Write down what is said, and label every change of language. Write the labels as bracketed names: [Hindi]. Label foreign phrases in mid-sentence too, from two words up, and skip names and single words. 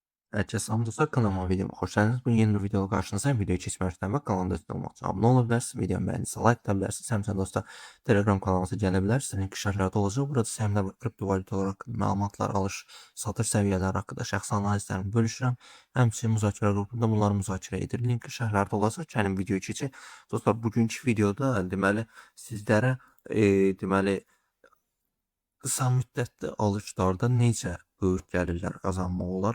[Turkish] Herkese selam dostlar, kanalıma videoma hoş geldiniz. Bu yeni bir videoda karşınızdayım. Videoyu geçmeden bak kanalımda destek olmak için abone olabilirsiniz. Videomu beğenirse like atabilirsiniz. Hem dostlar Telegram kanalımıza gelebilirsiniz. Link aşağıda olacak. [Azerbaijani] Burada səhmlər və kripto valyutalar haqqında məlumatlar, alış, satış səviyyələri haqqında şəxsi analizlərimi bölüşürəm. Həmçinin müzakirə qrupunda bunları müzakirə edir. Link aşağıda olacaq. Gəlin videoyu keçək. Dostlar, bugünkü videoda deməli sizlərə deməli qısa müddətli alışlarda necə böyük gəlirlər qazanmaq olar?